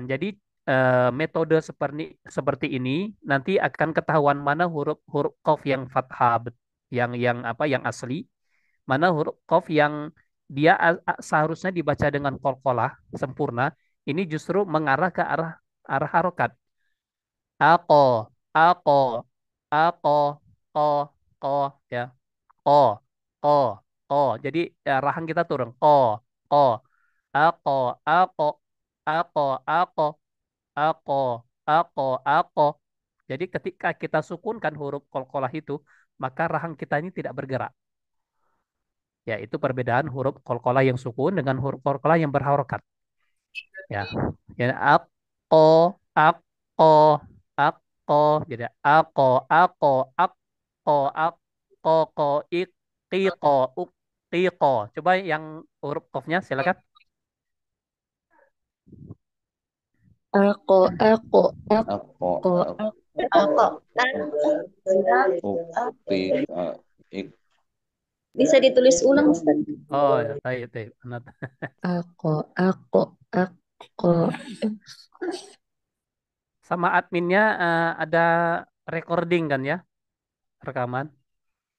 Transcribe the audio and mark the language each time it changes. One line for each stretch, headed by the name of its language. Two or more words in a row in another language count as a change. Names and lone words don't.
Indonesian: Jadi metode seperti seperti ini nanti akan ketahuan mana huruf-huruf qaf yang fathah, yang apa, yang asli, mana huruf qaf yang dia seharusnya dibaca dengan qalqalah sempurna, ini justru mengarah ke arah arah harokat. Ako, ako, ako, ko, ko, ya, ko, ko, ko. Jadi ya, rahang kita turun. Ko, ako, ako, ako, ako, ako, ako. Jadi ketika kita sukunkan huruf qalqalah itu, maka rahang kita ini tidak bergerak. Ya, itu perbedaan huruf qalqalah yang sukun dengan huruf qalqalah yang berharokat. Ya, ya, ako, ako, ako. Jadi ako, ko, iqiko, uqiko. Coba yang huruf qafnya silakan. Ako. Ako. Ako. Ako. Ako. Ukika. Ik. Bisa ditulis ulang, Ustaz? Oh, ya, baik, baik. Ako. Ako. Ako. Sama adminnya ada recording kan ya, rekaman.